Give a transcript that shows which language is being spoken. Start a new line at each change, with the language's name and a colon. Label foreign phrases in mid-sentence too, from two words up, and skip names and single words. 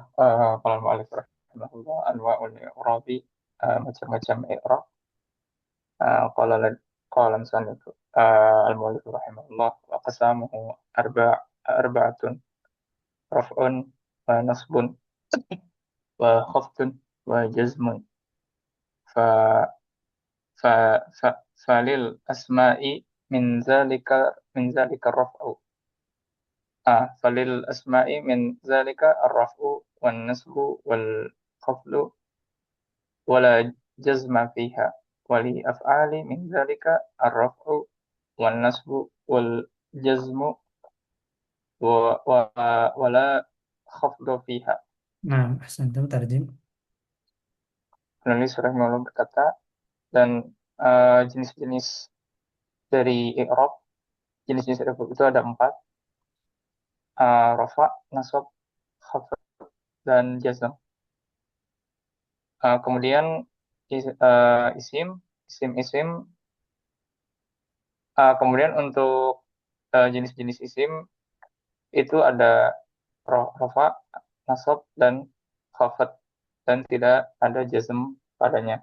Arabic: Kalau المؤلف رحمه الله أنواع الإعراب,
Indonesian: macam-macam i'rab.
Arabic: قال قال المصنف المؤلف رحمه الله وأقسامه أربعة رفع ونصب وخفض وجزم. فـ فـ فـ فللأسماء من ذلك الرفع. فللأسماء من ذلك الرفع والنصب والخفض ولا جزم فيها. ولأفعال من ذلك الرفع والنصب والجزم ولا خفض فيها. Nah, أحسنتم ترجم.
Indonesian: Penulis rahimahullah berkata, dan jenis-jenis dari i'rab, jenis-jenis i'rab itu ada empat, rafa, nasab, khafd, dan jazm. Kemudian isim, isim, kemudian untuk jenis-jenis isim itu ada rafa, nasab, dan khafd, dan tidak ada jazm padanya.